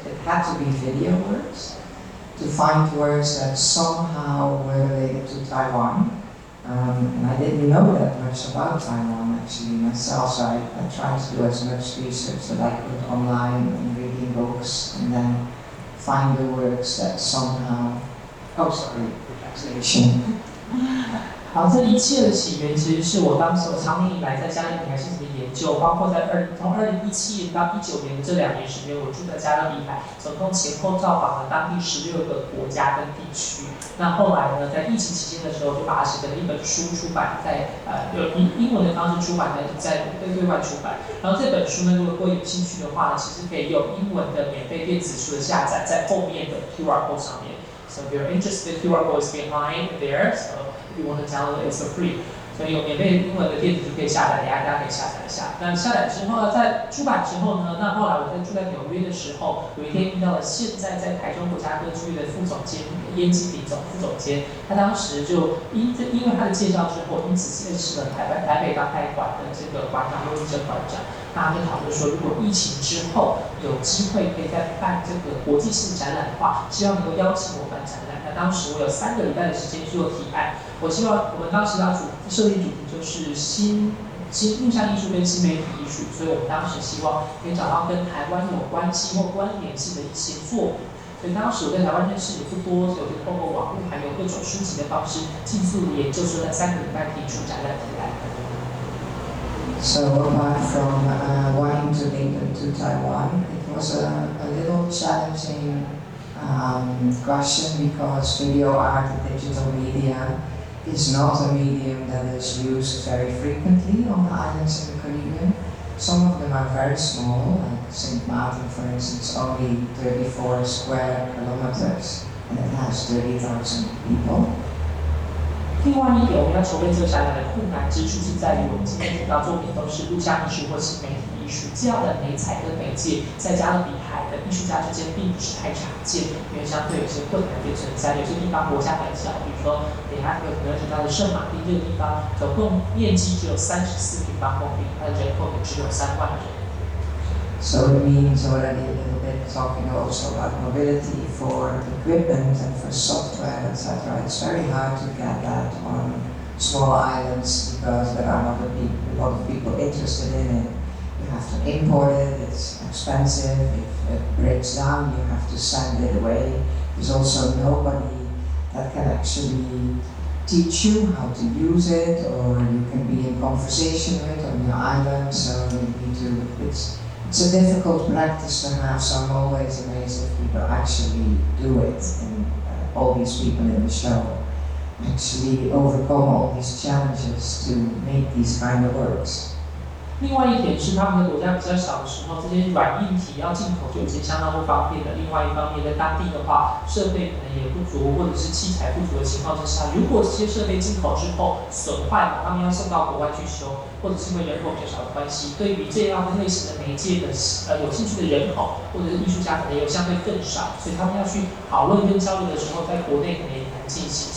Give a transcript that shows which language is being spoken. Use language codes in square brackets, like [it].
[en] It had to be video words, to find words that somehow were related to Taiwan. And I didn't know that much about Taiwan actually myself, so I tried to do as much research that I could online and reading books, and then find the words that somehow, translation. [zh] 好，这一切的起源其实是我当时长年以来在加勒比海进行的研究，包括在从2017年到19年的这2年时间，我住在加勒比海，总共前后造访了当地16个国家跟地区。那后来呢，在疫情期间的时候，就把它写成了一本书出版，在用英文的方式出版，在对外出版。然后这本书呢，如果各位有兴趣的话呢，其实可以用英文的免费电子书的下载，在后面的 QR code 上面。 [en] So if you're interested, QR code is behind there. So if you want to download it, it's for free. [zh] 所以有免费英文的电子就可以下载，大家可以下载一下。那下载之后呢，在出版之后呢，那后来我在住在纽约的时候，有一天遇到了现在在台中国家歌剧院的副总监燕基平副总监，他当时就因为他的介绍之后，因此认识了台北当代馆的这个馆长陆一真馆长。大家就讨论说，如果疫情之后有机会可以再办这个国际性展览的话，希望能够邀请我办展览。那当时我有3个礼拜的时间去做提案。我希望我们当时要设立主题就是新印象艺术跟新媒体艺术，所以我们当时希望可以找到跟台湾有关系或关联性的一些作品。所以当时我在台湾认识也不多，所以我就透过网络还有各种书籍的方式，尽速研究出那3个礼拜提出展览提案。 [en] So apart from wanting to link them to Taiwan, it was a little challenging question because video art and digital media is not a medium that is used very frequently on the islands in the Caribbean. Some of them are very small, like St. Martin, for instance, only 34 square kilometers, and it has 30,000 people. [zh] 另外一点，我们要筹备这个展览的困难之处是在于，我们今天主要作品都是录像艺术或新媒体艺术这样的媒材跟媒介，在加勒比海的艺术家之间并不是太常见，因为相对有些困难点存在。有些地方国家很小，比如说等一下有可能提到的圣马丁这个地方，总共面积只有34平方公里，它的人口也只有3万人。 [en] So it means already a little bit talking also about mobility for equipment and for software, etc. It's very hard to get that on small islands because there are not a lot of people interested in it. You have to import it, it's expensive. If it breaks down, you have to send it away. There's also nobody that can actually teach you how to use it, or you can be in conversation with on your island. So you need to. It's a difficult practice to have. So I'm always amazed if people actually do it, and all these people in the show actually overcome all these challenges to make these kind of works. [zh] 另外一点是，他们的国家比较小的时候，这些软硬体要进口就已经相当不方便了。另外一方面，在当地的话，设备可能也不足，或者是器材不足的情况之下，如果这些设备进口之后损坏了，他们要送到国外去修，或者是因为人口比较少的关系，对于这样类型的媒介的有兴趣的人口或者是艺术家，可能有相对更少，所以他们要去讨论跟交流的时候，在国内可能也难进行。